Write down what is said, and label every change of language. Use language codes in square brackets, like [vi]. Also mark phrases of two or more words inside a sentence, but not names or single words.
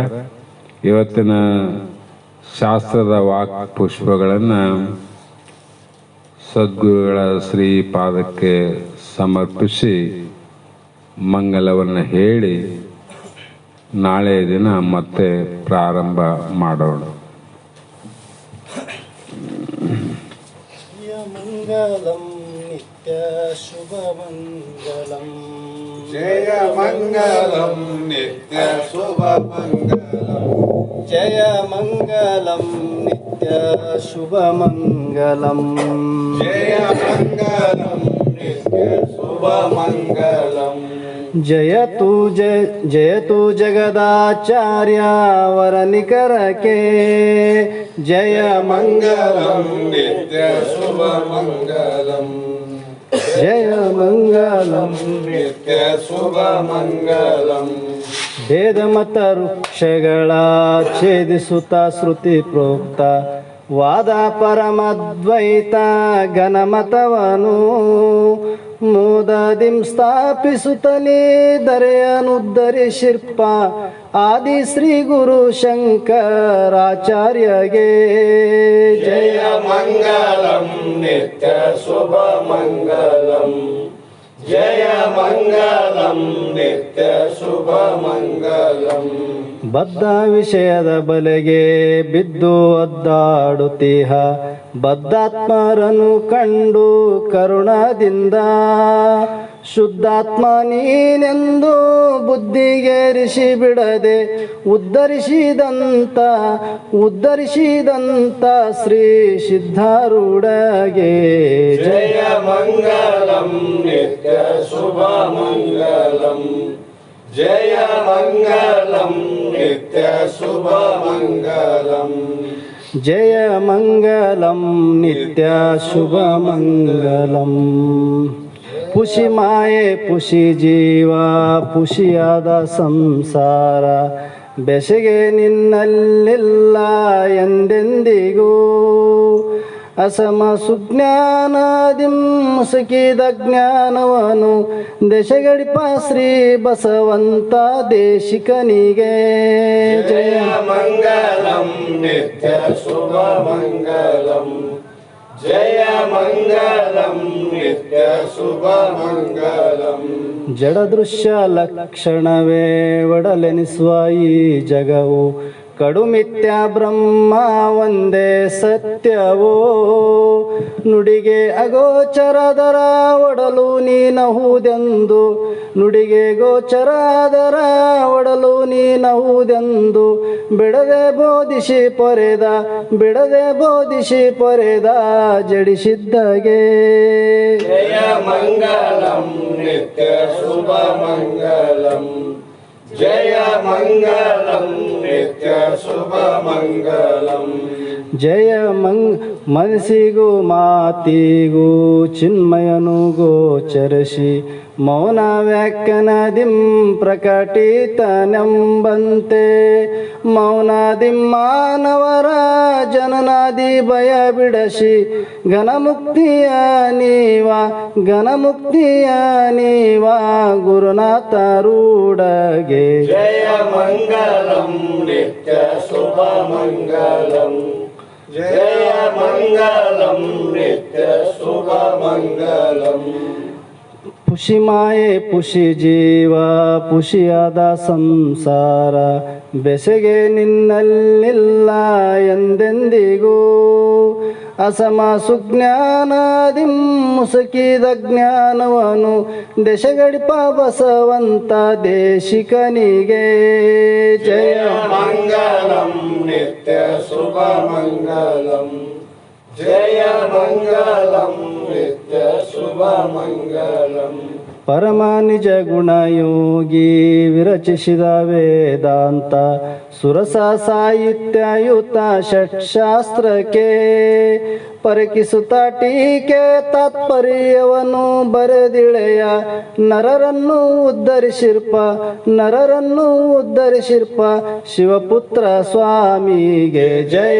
[kn] ಇವತ್ತಿನ ಶಾಸ್ತ್ರದ ವಾಕ್ ಪುಷ್ಪಗಳನ್ನು ಸದ್ಗುರುಗಳ ಶ್ರೀಪಾದಕ್ಕೆ ಸಮರ್ಪಿಸಿ ಮಂಗಲವನ್ನು ಹೇಳಿ ನಾಳೆ ದಿನ ಮತ್ತೆ ಪ್ರಾರಂಭ ಮಾಡೋಣ. [sa] ಮಂಗಲಂ ನಿತ್ಯ ಶುಭ ಮಂಗಲಂ, ಜಯ ಮಂಗಲಂ ನಿತ್ಯ ಶುಭ ಮಂಗಲಂ. जय मङ्गलं नित्य शुभमङ्गलं जय मङ्गलं नित्य शुभमङ्गलम् जयतु जगदाचार्य वरनिकरके जय मङ्गलं नित्य शुभमङ्गलम् जय मङ्गलं नित्य शुभमङ्गलम् [kn] भेदमत ವೃಕ್ಷಗಳ ಛೇದಿಸುತ್ತ ಶ್ರುತಿ ಪ್ರೋಕ್ತ ವಾದ ಪರಮದ್ವೈತ ಘನಮತವನು ಮೋದದಿಂ ಸ್ಥಾಪಿಸುತ್ತಲೇ ದರೆಯನುದ್ಧರಿಸಿರ್ಪ ಆದಿ ಶ್ರೀ ಗುರು ಶಂಕರಾಚಾರ್ಯಗೆ [sa] जय मङ्गलं नित्य शुभमङ्गलम् जय मङ्गलं नित्य शुभमङ्गलम् [kn] ಬದ್ಧ ವಿಷಯದ ಬಲೆಗೆ ಬಿದ್ದು ಒದ್ದಾಡುತ್ತೀಹ ಬದ್ಧಾತ್ಮರನ್ನು ಕಂಡು ಕರುಣದಿಂದ ಶುದ್ಧಾತ್ಮ ನೀನೆಂದು ಬುದ್ಧಿಗೇರಿಸಿ ಬಿಡದೆ ಉದ್ಧರಿಸಿದಂತ ಶ್ರೀ ಸಿದ್ಧಾರೂಢಗೆ [sa] जय मङ्गलं नित्य शुभमङ्गलम् जय मङ्गलं नित्य शुभमङ्गलम् ಜಯ ಮಂಗಲಂ ನಿತ್ಯ ಶುಭಮಂಗಲಂ [kn] ಪುಷಿ ಮಾಯೆ ಪುಷಿ ಜೀವ ಪುಷಿಯಾದ ಸಂಸಾರ ಬೆಸಗೆ ನಿನ್ನಲ್ಲಿಲ್ಲ ಎಂದೆಂದಿಗೂ ಅಸಮ ಸುಜ್ಞಾನದಿಂ ಮುಸುಕಿದ ಜ್ಞಾನವನು ದಶಗಡಿಪ ಶ್ರೀ ಬಸವಂತ ದೇಶಿಕನಿಗೆ [sa] जय मङ्गलं नित्य शुभमङ्गलम् जय मङ्गलं नित्य शुभमङ्गलम् [kn] ಜಡದೃಶ್ಯ ಲಕ್ಷಣವೇ ಒಡಲೆನಿಸುವ ಈ ಜಗವು ಕಡುಮಿಥ್ಯ ಬ್ರಹ್ಮ ಒಂದೇ ಸತ್ಯವೋ ನುಡಿಗೆ ಅಗೋಚರದರ ಒಡಲು ನೀನಹುದೆಂದು ನುಡಿಗೆ ಗೋಚರದರ ಒಡಲು ನೀನಹುದೆಂದು ಬಿಡದೆ ಬೋಧಿಸಿ ಪೊರೆದ ಜಡಿಸಿದ್ದಗೆ [sa] जय मङ्गलं नित्य शुभमङ्गलम् जय मङ्गलं नित्य शुभमङ्गलम् [kn] ಜಯ ಮನಸ್ಸಿಗೂ ಮಾತಿಗೂ ಚಿನ್ಮಯನು ಗೋಚರಿಸಿ ಮೌನ ವ್ಯಾಖ್ಯಾನದಿಂ ಪ್ರಕಟಿತನೆಂಬಂತೆ ಮೌನಾದಿಂ ಮಾನವರ ಜನನಾದಿ ಭಯ ಬಿಡಸಿ ಘನಮುಕ್ತಿಯ ನೀವ ಗುರುನಾಥ ರೂಢಗೆ [sa] जय मङ्गलं नित्य शुभमङ्गलम् जय मङ्गलं नित्य शुभमङ्गलम् [kn] ಪುಷಿ ಮಾಯೆ ಪುಷಿ ಜೀವ ಪುಷಿಯಾದ ಸಂಸಾರ ಬೆಸಗೆ ನಿನ್ನಲ್ಲಿಲ್ಲ ಎಂದೆಂದಿಗೂ ಅಸಮ ಸುಜ್ಞಾನದಿಂ ಮುಸುಕಿದ ಜ್ಞಾನವನು ದಶಗಡಿಪ ಬಸವಂತ ದೇಶಿಕನಿಗೆ [sa] जय मङ्गलं नित्य शुभमङ्गलम् जय मङ्गलं नित्य शुभमङ्गलम् [kn] ಪರಮ ನಿಜ ಗುಣಯೋಗಿ ವಿರಚಿಸಿದ ವೇದಾಂತ ಸುರಸ ಸಾಹಿತ್ಯಯುತ ಷಟ್ಶಾಸ್ತ್ರಕ್ಕೆ ಪರಕಿಸುತ್ತ ಟೀಕೆ ತಾತ್ಪರ್ಯವನ್ನು ಬರೆದಿಳೆಯ ನರರನ್ನು ಉದ್ಧರಿಸಿರ್ಪ ಶಿವಪುತ್ರ ಸ್ವಾಮಿಗೆ ಜಯ